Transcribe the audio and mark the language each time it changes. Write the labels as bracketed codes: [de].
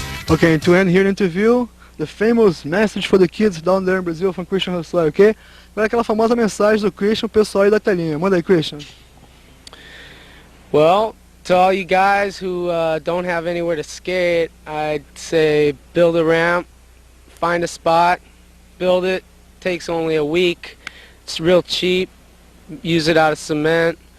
[en] Okay, and to end here the interview, the famous message for the kids down there in Brazil from Christian Hustler, okay? [pt] Vai aquela famosa mensagem do Christian, pessoal aí da telinha. Manda aí, Christian. [en] Well, to all you guys who don't have anywhere to skate, I'd say build a ramp, find a spot, build it. Takes only a week. It's real cheap. Use it out of cement.